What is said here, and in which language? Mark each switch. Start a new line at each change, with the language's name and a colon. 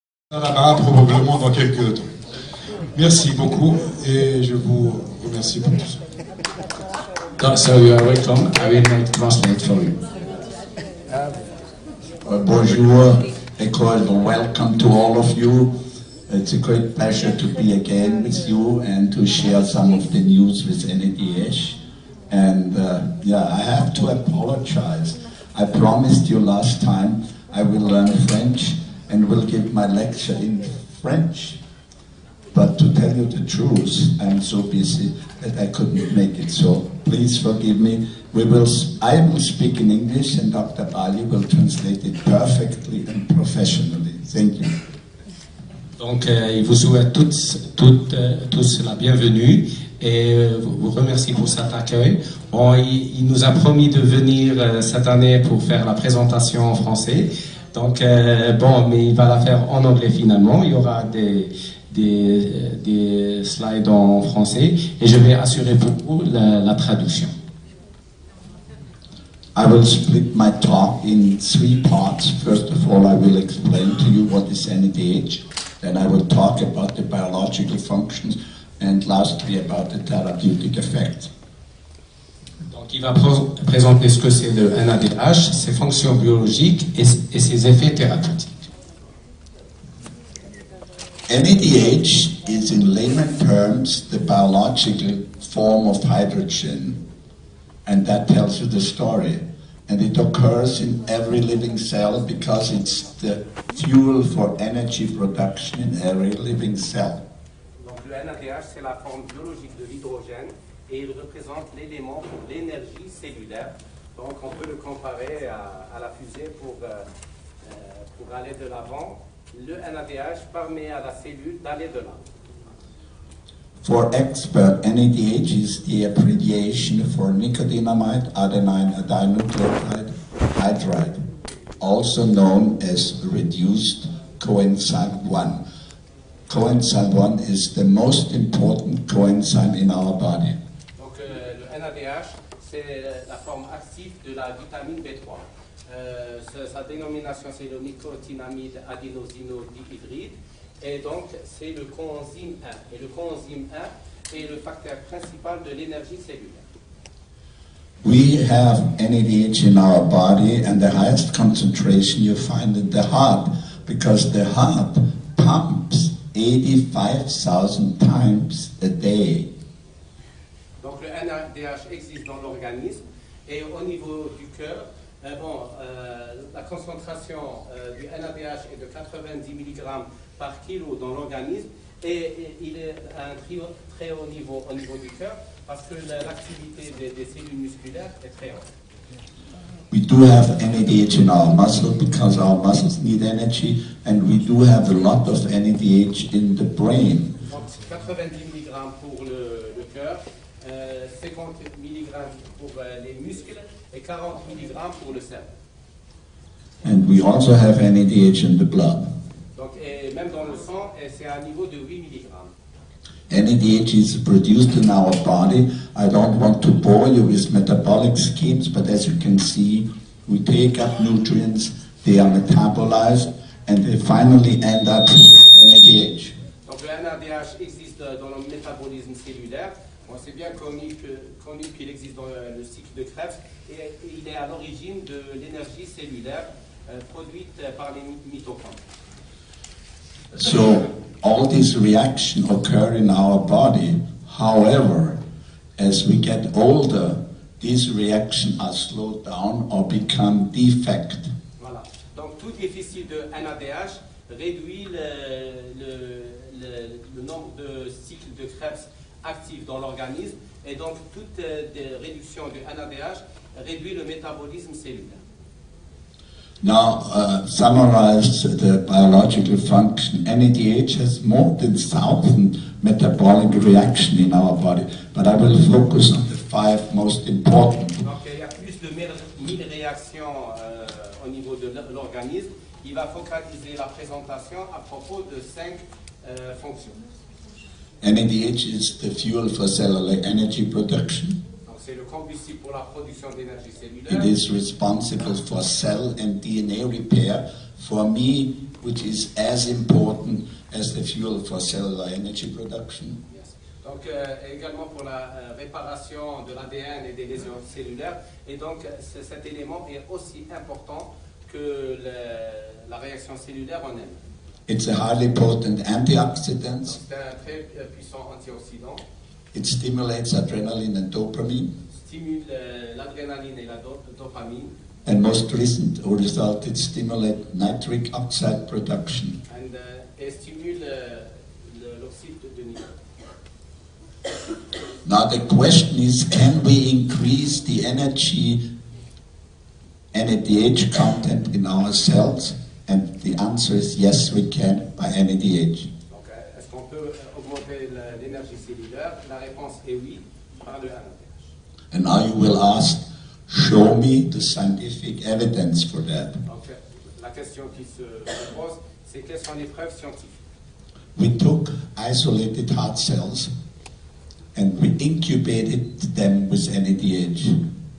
French: là-bas, probablement dans quelques temps. Merci beaucoup et je vous remercie pour tout ça.
English: So you are welcome. I will translate for you.
French: Bonjour, école,
English: welcome to all of you. It's a great pleasure to be again with you and to share some of the news with NADH. And I have to apologize. I promised you last time I will learn French and will give my lecture in French. But to tell you the truth, I'm so busy that I couldn't make it. So please forgive me. I will speak in English and Dr. Bali will translate it perfectly and professionally. Thank you.
French: Donc, il vous souhaite tous la bienvenue et vous remercie pour cet accueil. Il nous a promis de venir cette année pour faire la présentation en français. Donc, mais il va la faire en anglais finalement. Il y aura des slides en français et je vais assurer pour vous la traduction.
English: I will split my talk in 3 parts. First of all, I will explain to you what is NADH. Then I will talk about the biological functions and lastly about the therapeutic effect.
French: Donc il va présenter ce que c'est le NADH, ses fonctions biologiques et ses effets thérapeutiques.
English: NADH is in layman terms the biological form of hydrogen, and that tells you the story. And it occurs in every living cell because it's the fuel for energy production in every living cell.
French: Donc le NADH, c'est la forme biologique de l'hydrogène et il représente l'élément pour l'énergie cellulaire. Donc on peut le comparer à la fusée pour aller de l'avant. Le NADH permet à la cellule d'aller de l'avant.
English: For expert, NADH is the abbreviation for nicotinamide adenine dinucleotide hydride, also known as reduced coenzyme 1. Coenzyme 1 is the most important coenzyme in our body.
French: Donc le NADH, c'est la forme active de la vitamine B3. Sa dénomination, c'est le nicotinamide adénosino-dihydride. Et donc, c'est le coenzyme 1. Et le coenzyme 1 est le facteur principal de l'énergie cellulaire.
English: We have NADH in our body, and the highest concentration you find in the heart, because the heart pumps 85,000 times a day.
French: Donc, le NADH existe dans l'organisme, et au niveau du cœur, la concentration du NADH est de 90 mg par kilo dans l'organisme et il est à un très haut niveau au niveau du cœur parce que l'activité des cellules musculaires est très haute.
English: We do have NADH in our muscle because our muscles need energy, and we do have a lot of NADH in the brain.
French: Donc 90 mg pour le cœur, 50 mg pour les muscles et 40 mg pour le cerveau.
English: And we also have NADH in the blood.
French: Donc, et même dans le sang, c'est à un niveau de 8 mg.
English: NADH is produced in our body. I don't want to bore you with metabolic schemes, but as you can see, we take up nutrients, they are metabolized, and they finally end up with NADH.
French: Donc le NADH existe dans le métabolisme cellulaire. Bon, c'est bien connu qu'il existe dans le cycle de Krebs et il est à l'origine de l'énergie cellulaire produite par les mitochondries.
English: So all these reactions occur in our body. However, as we get older, these reactions are slowed down or become defect.
French: Voilà. Donc tout déficit de NADH réduit le nombre de cycles de Krebs actifs dans l'organisme et donc toute réduction du NADH réduit le métabolisme cellulaire.
English: Now, summarize the biological function. NADH has more than 1,000 metabolic reactions in our body, but I will focus on the 5 most important.
French: Donc, il y a plus de 1000 réactions au niveau de l'organisme. Il va focaliser la présentation à propos de 5 fonctions.
English: NADH is the fuel for cellular energy production.
French: Donc, c'est le combustible pour la production d'énergie cellulaire.
English: It is responsible for cell and DNA repair, for me, which is as important as the fuel for cellular energy production. Yes.
French: Donc, également pour la réparation de l'ADN et des lésions cellulaires. Et donc, cet élément est aussi important que la réaction cellulaire en elle.
English: It's a highly potent antioxidant.
French: C'est un très puissant antioxydant.
English: It stimulates adrenaline and dopamine.
French: Stimule l'adrénaline et la dopamine.
English: And most recent result, it stimulates nitric oxide production.
French: Et stimule l'oxyde de nitrate.
English: Now the question is, can we increase the energy NADH content in our cells? And the answer is yes, we can by NADH.
French: Donc, est-ce qu'on peut augmenter l'énergie cellulaire? La réponse est oui, par le NADH.
English: And now you will ask, show me the scientific evidence for that.
French: Donc, la question qui se pose, c'est quelles sont les preuves scientifiques?
English: We took isolated heart cells and we incubated them with NADH.